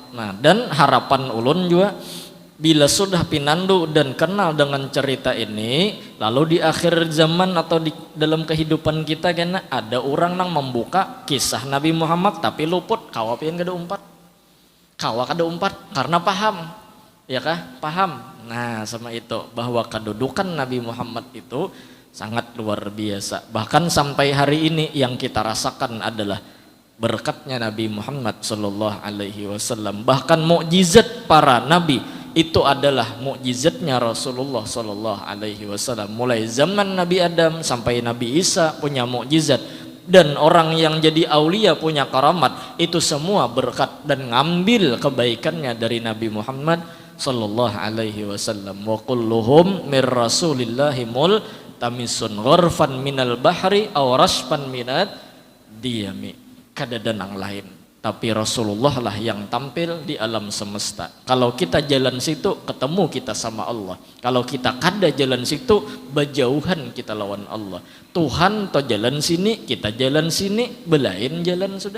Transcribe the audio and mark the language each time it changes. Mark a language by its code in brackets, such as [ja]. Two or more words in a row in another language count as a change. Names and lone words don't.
[bjn] Nah, dan harapan ulun juga bila sudah pinandu dan kenal dengan cerita ini, lalu di akhir zaman atau di dalam kehidupan kita kena ada orang nang membuka kisah Nabi Muhammad tapi luput kawa pian kada umpat. Kawa kada umpat karena paham. Ya kah? Paham. [id] Nah sama itu bahwa kedudukan Nabi Muhammad itu sangat luar biasa. Bahkan sampai hari ini yang kita rasakan adalah berkatnya Nabi Muhammad [ar] صلى الله عليه وسلم. [id] Bahkan mukjizat para nabi itu adalah mukjizatnya Rasulullah [ar] صلى الله عليه وسلم. [id] Mulai zaman Nabi Adam sampai Nabi Isa punya mukjizat. Dan orang yang jadi aulia punya karamat, itu semua berkat dan ngambil kebaikannya dari Nabi Muhammad [ar] صلى الله عليه وسلم. وكلهم من رسول الله ملتمس غرفا من البحر أو رشفا من الديم. [bjn] Kada danang lain, tapi Rasulullah lah yang tampil di alam semesta. Kalau kita jalan situ ketemu kita sama Allah. Kalau kita kada jalan situ berjauhan kita lawan Allah. Tuhan to jalan sini, kita jalan sini, belain jalan sudah.